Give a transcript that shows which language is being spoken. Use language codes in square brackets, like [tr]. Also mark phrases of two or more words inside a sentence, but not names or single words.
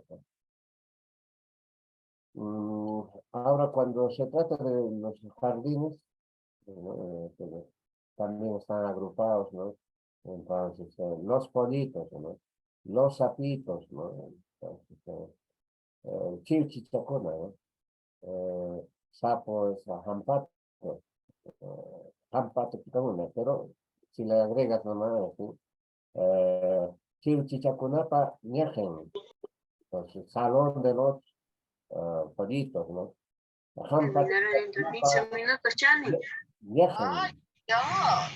[es] Ahora, cuando se trata de los jardines, ¿no? También están agrupados, ¿no? Entonces, los politos, ¿no? Los sapitos, ¿no? Entonces, chilchichacuna, ¿no? Sapo es [qu] jampato, jampato pitamuna, [es] pero si le agregas nomás así, [qu] chilchichacunapa ñejen, [es] entonces salón de los pollitos, ¿no? [qu] Jampato [es] Terminaron en 15 minutos, Chani. [qu] ñejen, [es] Dios.